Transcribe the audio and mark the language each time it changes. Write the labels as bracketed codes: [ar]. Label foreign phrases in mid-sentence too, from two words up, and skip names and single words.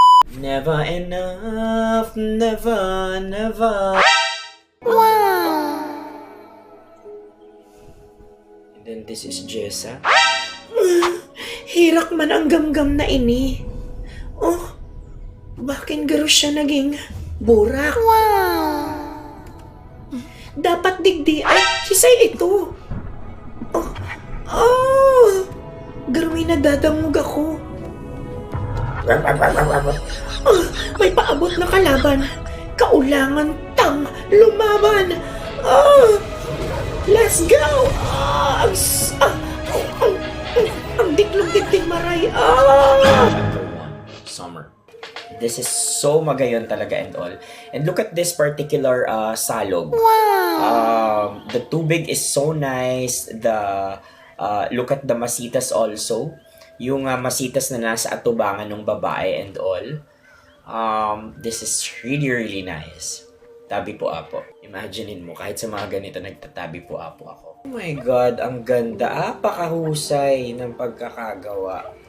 [en] Never enough, never, never. And then this is Jessa. [bik] Hirak man ang gamgam na ini. Oh, bakit garo siya naging burak? Dapat digdi ay sisay ito. Oh, garo may nadadamog ako. Oh, may paabot na kalaban. Kaulangan tang lumaban. [en] Oh, let's go. [bik] Ang diklog-dikdig maray. [en] Chapter 1, Summer. This is so [bik] magayon talaga [en] and all. And look at this particular salog. The tubig is so nice. Look at the masitas also. [tl] Yung masitas na nasa atubangan ng babae [en] and all. This is really, really nice. [bik] Tabi po apo. [tl] Imaginein mo, kahit sa mga ganito, nagtatabi po apo ako. [en] Oh my God, [tl] ang ganda. Pakahusay ng pagkakagawa.